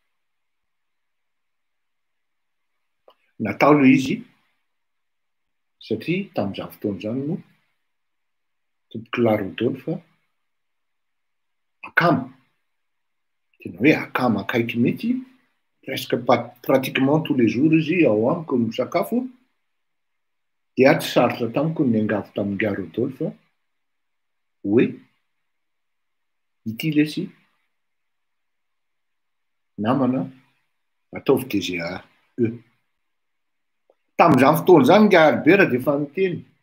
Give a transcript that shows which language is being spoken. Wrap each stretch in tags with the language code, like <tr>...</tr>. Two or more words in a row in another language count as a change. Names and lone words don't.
<mg>Natao le izy satria tamin'izany fotoana izany no tomboky Rodolphe akamo. Tena hoe akamo akaiky mety</mg> <fr>presque pratiquement tous les jours</fr> <mg>izy ao amiko no misakafo. Dia tsy sarotra tamiko ny angavy tamin'nga Rodolphe hoe ity lesy namana ataovy DGA eo. Tamin'izany fotoana izany nga Albert dia efa niteny.</mg>